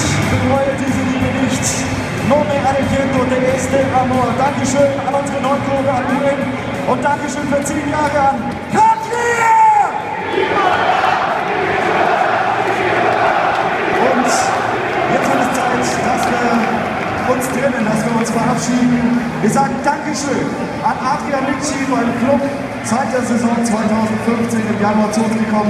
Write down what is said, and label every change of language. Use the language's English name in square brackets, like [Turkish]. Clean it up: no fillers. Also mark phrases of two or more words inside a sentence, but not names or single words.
[German] bereue diese Liebe nicht. [Spanish] No me arrepiento de este amor. [German] Dankeschön an unsere Nordkurve, an Urin. Und Dankeschön für 10 Jahre an Katrin! Und jetzt wird es Zeit, dass wir uns trennen, dass wir uns verabschieden. Wir sagen Dankeschön an Adrian Litschi beim Club seit der Saison 2015 im Januar zu uns gekommen.